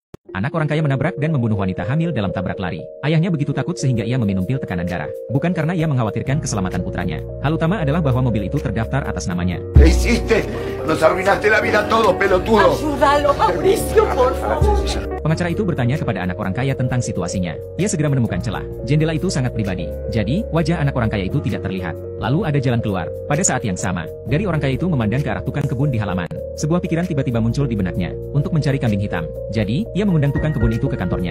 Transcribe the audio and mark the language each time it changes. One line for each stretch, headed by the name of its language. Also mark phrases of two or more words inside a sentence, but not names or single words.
Indonesian: Anak orang kaya menabrak dan membunuh wanita hamil dalam tabrak lari. Ayahnya begitu takut sehingga ia meminum pil tekanan darah. Bukan karena ia mengkhawatirkan keselamatan putranya. Hal utama adalah bahwa mobil itu terdaftar atas namanya.
Spanish: ¿Qué hiciste? Nos arruinaste la vida a todos, pelotudo. Ayúdalo, Mauricio, por favor.
Indonesian: Pengacara itu bertanya kepada anak orang kaya tentang situasinya. Ia segera menemukan celah. Jendela itu sangat pribadi. Jadi, wajah anak orang kaya itu tidak terlihat. Lalu ada jalan keluar. Pada saat yang sama, dari orang kaya itu memandang ke arah tukang kebun di halaman. Sebuah pikiran tiba-tiba muncul di benaknya, untuk mencari kambing hitam. Jadi, ia mengundang tukang kebun itu ke kantornya.